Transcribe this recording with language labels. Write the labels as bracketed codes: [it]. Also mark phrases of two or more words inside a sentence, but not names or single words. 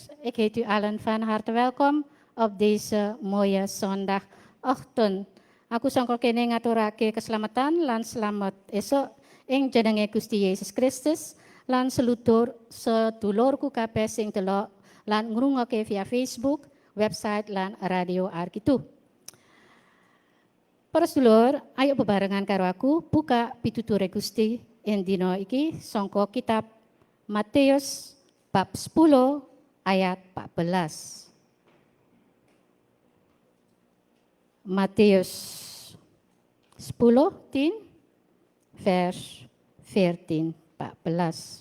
[nl] Ik heet u allen van harte welkom op deze mooie zondagochtend. [jv] Aku sangka kene ngaturake keselamatan lan selamat esok ing jenenge Gusti Yesus Kristus lan sedulurku kabeh sing delok lan ngrungokke via Facebook, website lan radio Arkitu. Para sedulur, ayo bebarengan karo aku buka pituture Gusti ing dina iki sangka kitab Matius bab 10 ayat 14. [nl] Matius 10 vers 14 14.